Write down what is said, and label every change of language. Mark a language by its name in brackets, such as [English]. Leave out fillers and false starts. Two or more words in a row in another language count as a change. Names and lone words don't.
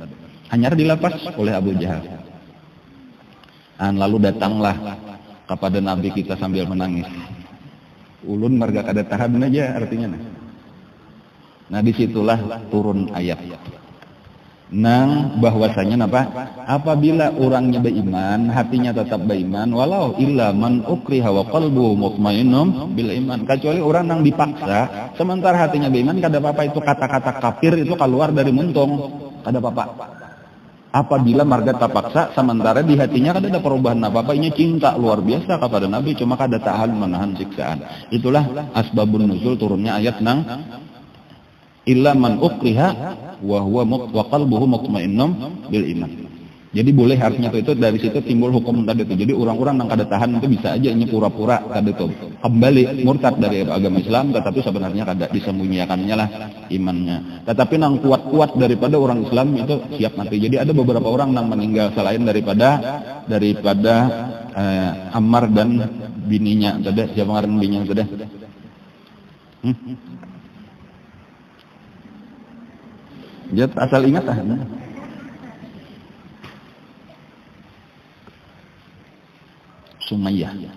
[Banjar] Hanya dilepas oleh Abu Jahal. Dan lalu datanglah kepada Nabi kita sambil menangis. Ulun marga kada tahan aja artinya. Nah disitulah turun ayat. Nang bahwasanya apa? Apabila orangnya beriman, hatinya tetap beriman, [Arabic] ولو إلا من أكره وقلبه مطمئن بالإيمان. [Banjar] Kecuali orang nang dipaksa, sementara hatinya beriman, kada apa-apa itu kata-kata kafir itu keluar dari muntung, kada apa-apa. Apabila marga terpaksa, sementara di hatinya kada ada perubahan apa-apa, ini cinta luar biasa kepada Nabi, cuma kada tahan menahan siksaan. Itulah [Arabic] أسباب النزول [Banjar] turunnya ayat nang [Arabic] إلا من أكره وقلبه مطمئن بالإيمان. [Banjar] Jadi boleh artinya itu dari situ timbul hukum tadi itu. Jadi orang-orang yang kada tahan itu bisa aja ini pura-pura kada itu kembali murtad dari agama Islam, tetapi sebenarnya kada disembunyikannya lah imannya. Tetapi nang kuat-kuat daripada orang Islam itu siap mati. Jadi ada beberapa orang yang meninggal selain daripada Ammar dan bininya tadi. Siapa ngaran bininya tadi? Jadi asal ingat Sumayyah.